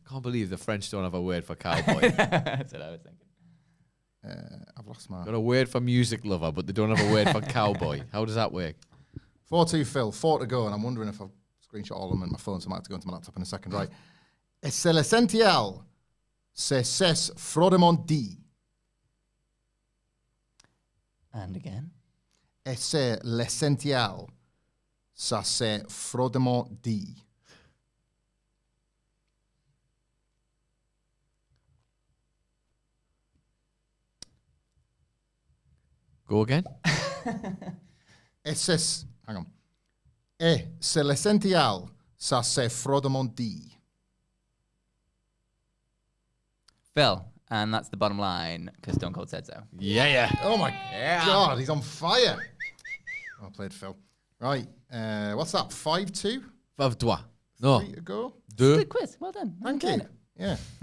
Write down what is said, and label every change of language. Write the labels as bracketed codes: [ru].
[en] Can't believe the French don't have a word for cowboy. That's what I was thinking. I've lost my... Got a word for music lover, but they don't have a word for cowboy. How does that work? 4-2 Phil, 4 to go, and I'm wondering if I've screenshot all of them in my phone, so I might have to go into my laptop in a second. Right. [fr] Et c'est l'essentiel, c'est froidement dit. [en] And again. [fr] Et c'est l'essentiel, ça c'est froidement dit. [en] Go again. [fr] Et c'est, [en] hang on. [fr] Et c'est l'essentiel, ça c'est froidement dit. [en] Phil, and that's the bottom line, because Stone Cold said so. Yeah. Oh my God, he's on fire. Oh, I played Phil. Right, what's that, 5-2? 5-3. No. 3 to go? [fr] Deux. [en] Good quiz. Well done. Thank you. Yeah.